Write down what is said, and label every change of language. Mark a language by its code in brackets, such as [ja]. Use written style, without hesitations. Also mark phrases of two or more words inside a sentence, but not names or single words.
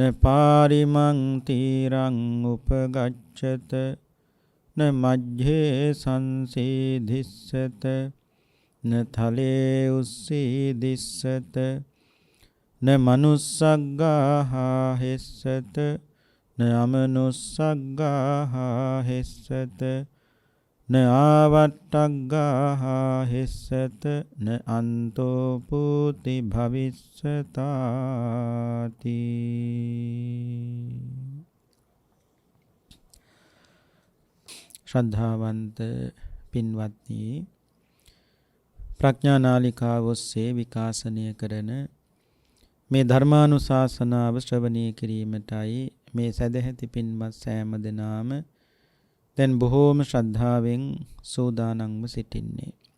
[pi] පාරිමං තීරං උපගච්ඡත න මජ්ජේ සංසීදිස්සත න තලේ උස්සීදිස්සත න මනුස්සග්ගාහා හෙස්සත න අමනුස්සග්ගාහා හෙස්සත න ආවට්ටග්ගාහා හෙස්සත න අන්තෝ පූති භවිස්සතාති. [si] ශ්‍රද්ධාවන්ත පින්වත්නි, ප්‍රඥා නාලිකාව ඔස්සේ විකාශනය කරන මේ ධර්මානුශාසනාව ශ්‍රවණය කිරීමටයි මේ සදැහැති පින්වත් සෑම දෙනාම දැන් බොහෝම ශ්‍රද්ධාවෙන් සූදානම්ව සිටින්නේ.